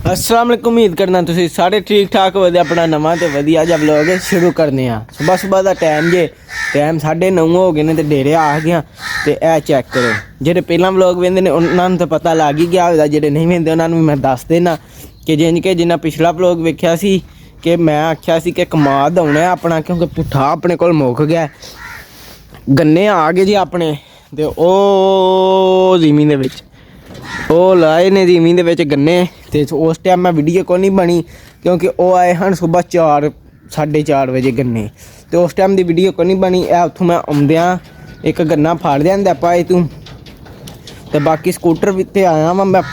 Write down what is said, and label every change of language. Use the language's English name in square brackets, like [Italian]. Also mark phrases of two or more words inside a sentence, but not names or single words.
[Arabic] السلام علیکم. [Punjabi] ਉਮੀਦ ਕਰਨਾ ਤੁਸੀਂ ਸਾਰੇ ਠੀਕ ਠਾਕ ਹੋਵੇ। ਅਪਣਾ ਨਵਾਂ ਤੇ ਵਧੀਆ ਜਿਹਾ ਵਲੌਗ ਸ਼ੁਰੂ ਕਰਨੇ ਆਂ। ਸੁਬਹ ਸੁਬਹ ਦਾ ਟਾਈਮ ਜੇ ਟਾਈਮ 9:30 ਹੋ ਗਏ ਨੇ ਤੇ ਡੇਰੇ ਆ ਗਿਆ। ਤੇ ਏ ਚੈੱਕ ਕਰੋ, ਜਿਹੜੇ ਪਹਿਲਾ ਵਲੌਗ ਵੇਂਦੇ ਨੇ ਉਨ੍ਹਾਂ ਨੂੰ ਤਾਂ ਪਤਾ ਲੱਗ ਹੀ ਗਿਆ ਹੋਣਾ, ਜਿਹੜੇ ਨਹੀਂ ਵੇਂਦੇ ਉਨ੍ਹਾਂ ਨੂੰ ਮੈਂ ਦੱਸ ਦੇਣਾ ਕਿ ਜਿਨ੍ਹਾਂ ਪਿਛਲਾ ਵਲੌਗ ਵੇਖਿਆ ਸੀ ਕਿ ਮੈਂ ਆਖਿਆ ਸੀ ਕਿ ਕਮਾਦ ਆਉਣਾ ਹੈ ਅਪਣਾ, ਕਿਉਂਕਿ ਪੁੱਠਾ ਅਪਣੇ ਕੋਲ ਮੁੱਕ ਗਿਆ। ਗੰਨੇ ਆ ਗਏ ਜੀ ਅਪਣੇ, ਤੇ ਓਹ ਜ਼ਮੀਨ ਦੇ ਵਿੱਚ ਉਹ ਲਾਏ ਨੇ ਜ਼ਮੀਨ ਦੇ ਵਿੱਚ ਗੰਨੇ। ਤੇ ਉਸ ਟਾਈਮ ਮੈਂ ਵੀਡੀਓ ਕੋਈ ਨਹੀਂ ਬਣੀ ਕਿਉਂਕਿ ਉਹ ਆਏ ਹਨ ਸੁਬਹ 4-4:30 ਵਜੇ ਗੰਨੇ, ਤੇ ਉਸ ਟਾਈਮ ਦੀ ਵੀਡੀਓ ਕੋਈ ਨਹੀਂ ਬਣੀ। ਇਹ ਉੱਥੋਂ ਮੈਂ ਆਉਂਦਿਆਂ ਇੱਕ ਗੰਨਾ ਫੜ ਲਿਆਂਦਾ ਪਾਏ ਤੂੰ, ਤੇ ਬਾਕੀ ਸਕੂਟਰ ਵੀ ਤੇ ਆਇਆ ਵਾਂ ਮੈਂ।